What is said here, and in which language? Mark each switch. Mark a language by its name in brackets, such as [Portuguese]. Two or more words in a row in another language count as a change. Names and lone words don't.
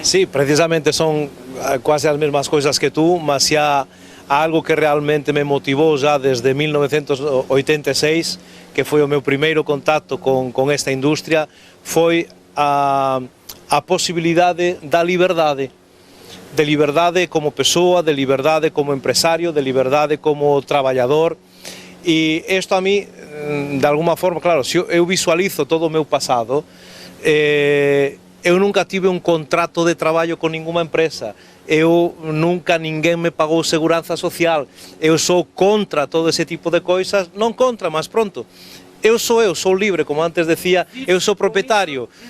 [Portuguese] Sí, precisamente son quase as mesmas coisas que tú, mas se há algo que realmente me motivou já desde 1986, que foi o meu primeiro contacto com esta indústria, foi a possibilidade da liberdade. [Galician] De liberdade como pessoa, de liberdade como empresario, de liberdade como traballador, E isto a mí, de alguma forma, claro, se eu visualizo todo o meu pasado, eu nunca tive un contrato de traballo con ninguna empresa, eu nunca ninguén me pagou seguranza social, eu sou contra todo ese tipo de coisas, non contra, mas pronto, eu sou livre, como antes decía, eu sou propietario.